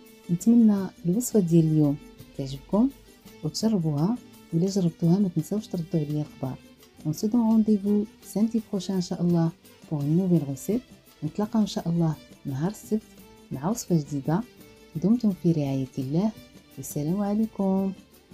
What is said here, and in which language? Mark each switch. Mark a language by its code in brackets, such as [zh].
[ar] نتمنى الوصفه ديال اليوم تعجبكم وتجربوها، وإلا جربتوها ما تنساوش تردوا عليا الخبر. [fr] On se donne rendez-vous samedi prochain ان شاء الله pour une nouvelle recette. [ar] نتلاقاو ان شاء الله نهار السبت مع وصفه جديده. دمتم في رعايه الله والسلام عليكم.